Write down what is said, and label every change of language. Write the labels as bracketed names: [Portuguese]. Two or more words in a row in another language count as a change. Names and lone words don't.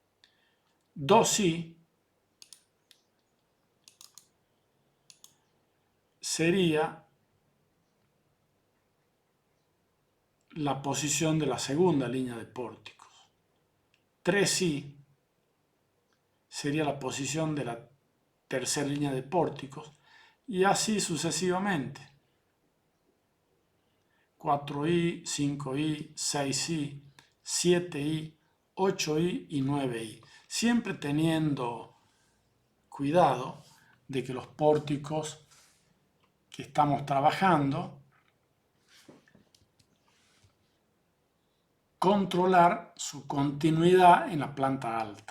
[Spanish] 2i sería la posición de la segunda línea de pórticos. 3i sería la posición de la tercera línea de pórticos y así sucesivamente. 4i, 5i, 6i, 7i, 8i y 9i. Siempre teniendo cuidado de que los pórticos que estamos trabajando, controlar su continuidad en la planta alta.